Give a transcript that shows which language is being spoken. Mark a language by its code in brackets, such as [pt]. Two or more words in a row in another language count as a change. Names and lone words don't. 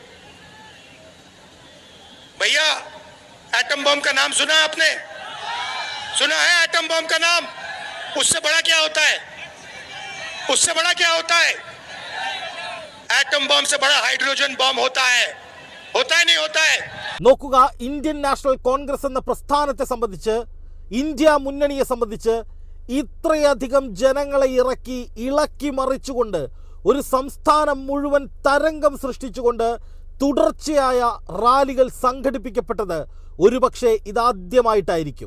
[hi] भैया, एटम बम का नाम सुना आपने? सुना है एटम बम का नाम? उससे बड़ा क्या होता है? उससे बड़ा क्या होता है? एटम बम से बड़ा हाइड्रोजन बम होता है. होता है नहीं होता है? [ml] നോക്കുക, ഇന്ത്യൻ നാഷണൽ കോൺഗ്രസ് എന്ന പ്രസ്ഥാനത്തെ സംബന്ധിച്ച്, ഇന്ത്യ മുന്നണിയെ സംബന്ധിച്ച് ഇത്രയധികം ജനങ്ങളെ ഇളക്കി മറിച്ചുകൊണ്ട് ഒരു സംസ്ഥാനം മുഴുവൻ തരംഗം സൃഷ്ടിച്ചുകൊണ്ട് തുടർച്ചയായ റാലികൾ സംഘടിപ്പിക്കപ്പെട്ടത് ഒരുപക്ഷെ ഇതാദ്യമായിട്ടായിരിക്കും.